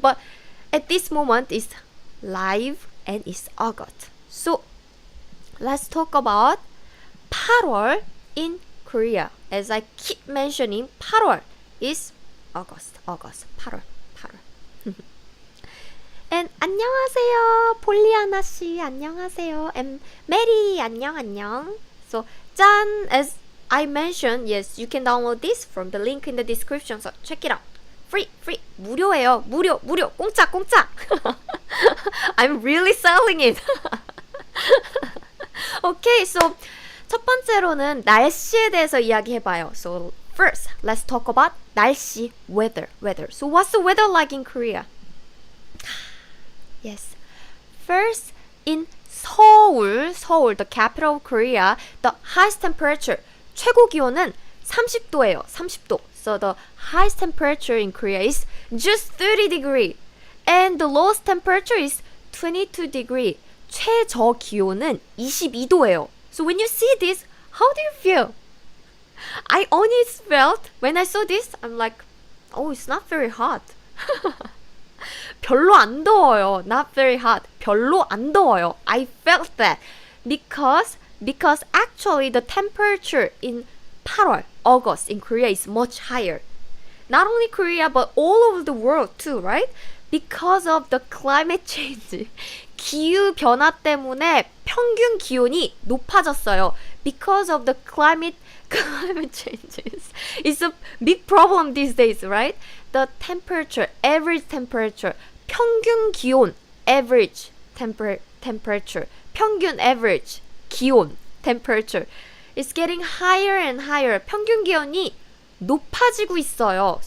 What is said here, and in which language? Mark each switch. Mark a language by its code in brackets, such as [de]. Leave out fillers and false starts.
[en] But at this moment, it's live and it's August. So let's talk about 8월 in Korea. As I keep mentioning, 8월 is August, 8월. [ko] And 안녕하세요, 폴리아나 씨, 안녕하세요. [en] And Mary, 안녕. So, 짠, as I mentioned, yes, you can download this from the link in the description. So, check it out. Free, [ko] 무료예요. 무료, 공짜. [en] I'm really selling it. [ko] Okay, so 첫 번째로는 날씨에 대해서 이야기해봐요. [en] So first, let's talk about 날씨, weather. So what's the weather like in Korea? Yes. First, in Seoul, the capital of Korea, the highest temperature, [ko] 최고 기온은 30도예요. 30도. [en] So the highest temperature in Korea is just 30 degrees. And the lowest temperature is 22 degrees. [ko] 최저 기온은 22도예요. [en] So when you see this, how do you feel? I only felt, when I saw this, I'm like, oh, it's not very hot. [ko] 별로 안 더워요. [en] Not very hot. [ko] 별로 안 더워요. [en] I felt that. Because actually the temperature in 8월, August in Korea is much higher. Not only Korea, but all over the world too, right? Because of the climate change. [ko] 기후 변화 때문에 평균 기온이 높아졌어요. [en] Because of the climate changes. It's a big problem these days, right? The temperature, average temperature, 평균 기온, average temperature, 평균 average 기온, temperature is getting higher and higher. [ko] 평균 기온이 높아지고 있어요.